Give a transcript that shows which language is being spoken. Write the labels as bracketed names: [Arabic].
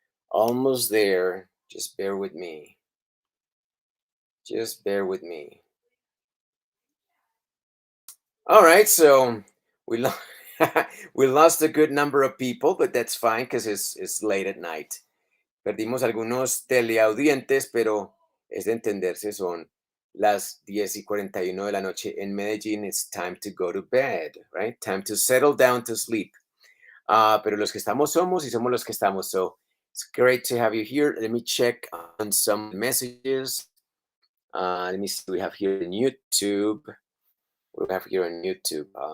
[English] Almost there. Just bear with me. Just bear with me. All right, so we lo- we lost a good number of people, but that's fine because it's late at night. [Spanish] Perdimos algunos teleaudientes, pero es de entenderse, son las 10:41 de la noche en Medellín. [English] It's time to go to bed, right? Time to settle down to sleep. [Spanish] Pero los que estamos somos y somos los que estamos. [English] So it's great to have you here. Let me check on some messages. Let me see what we have here in YouTube. What do we have here on YouTube?